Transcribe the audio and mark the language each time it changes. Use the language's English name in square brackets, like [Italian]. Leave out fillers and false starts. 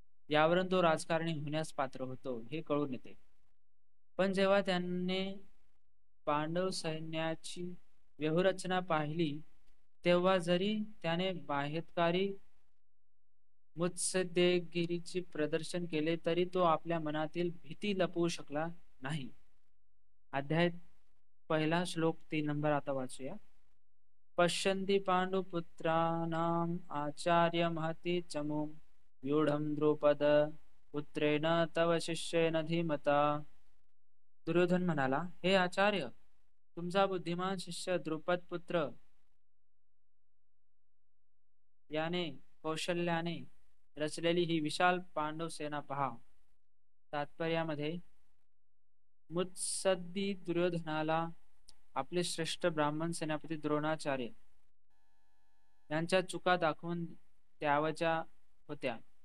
[Marathi] यावरून तो राजकारणी होण्यास पात्र होतो हे कळून येते. पण जेव्हा त्याने पांडव सैन्याची व्यूहरचना पाहिली तेव्हा जरी त्याने बाह्यकारी मुत्सद्देगिरीचे प्रदर्शन केले तरी तो आपल्या मनातील भीती लपवू शकला नाही. अध्याय पहिला श्लोक 3 नंबर आता वाचूया. [Sanskrit] पश्यन्ति पांडुपुत्राणाम आचार्य महती चमूम व्यूढं द्रुपद पुत्रेण तव शिष्येन धीमता. [Marathi] दुर्योधन म्हणाला, हे आचार्य, तुमचा बुद्धिमान शिष्य द्रुपद पुत्र याने कौशल्याने रचलेली ही विशाल पांडव सेना पहा. तात्पर्यामध्ये मुत्सद्दी दुर्योधनाला आपले श्रेष्ठ ब्राह्मण सेनापती द्रोणाचार्य यांच्या चुका दाखवून द्यावयाच्या होत्या.